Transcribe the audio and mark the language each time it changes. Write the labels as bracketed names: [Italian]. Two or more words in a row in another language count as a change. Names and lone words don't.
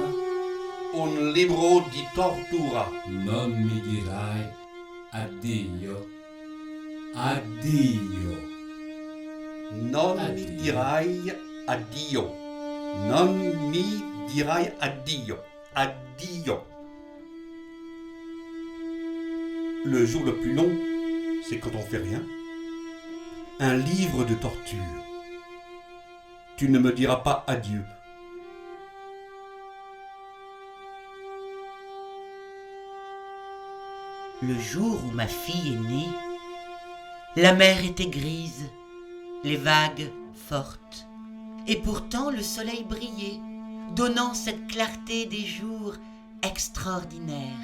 [Italian] Un libro di tortura. Non mi dirai addio. Non mi dirai addio. Non mi dirai addio. Addio. [French] Le jour le plus long, c'est quand on fait rien. Un livre de torture. Tu ne me diras pas adieu. Le jour où ma fille est née, la mer était grise, les vagues fortes, et pourtant le soleil brillait, donnant cette clarté des jours extraordinaire.